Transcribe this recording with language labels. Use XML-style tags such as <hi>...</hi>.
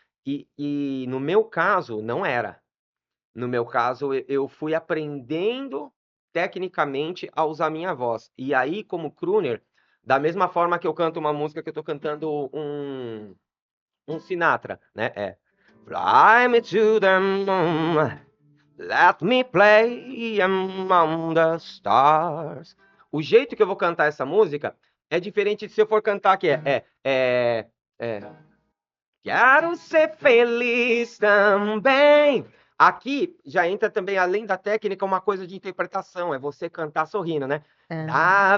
<pt>E no meu caso, não era. No meu caso, eu fui aprendendo tecnicamente a usar minha voz. E aí, como crooner, da mesma forma que eu canto uma música que eu tô cantando um Sinatra, né?</pt> <en>Fly me to the moon, let me play among the stars.</en> <pt>O jeito que eu vou cantar essa música é diferente de se eu for cantar aqui. É. Quero ser feliz também. Aqui já entra também, além da técnica, uma coisa de interpretação. É você cantar sorrindo, né? Ah,</pt>